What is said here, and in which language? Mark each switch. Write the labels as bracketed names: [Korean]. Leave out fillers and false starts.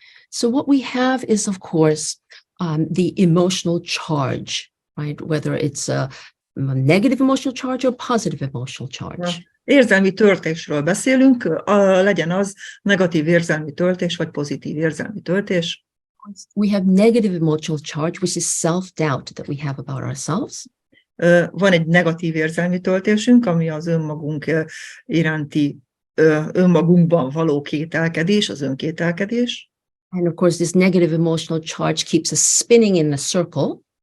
[English] So what we have is, of course, the emotional charge, right? Whether it's a negative emotional charge or positive emotional charge. [Hungarian] Érzelmi töltésről beszélünk, legyen az negatív érzelmi töltés, vagy pozitív érzelmi töltés. [English] We have negative emotional charge, which is self-doubt that we have about ourselves. [Hungarian] Van egy negatív érzelmi töltésünk, ami az önmagunk iránti, önmagunkban való kételkedés, az önkételkedés. [English] And of course, this negative emotional charge keeps us spinning in a circle.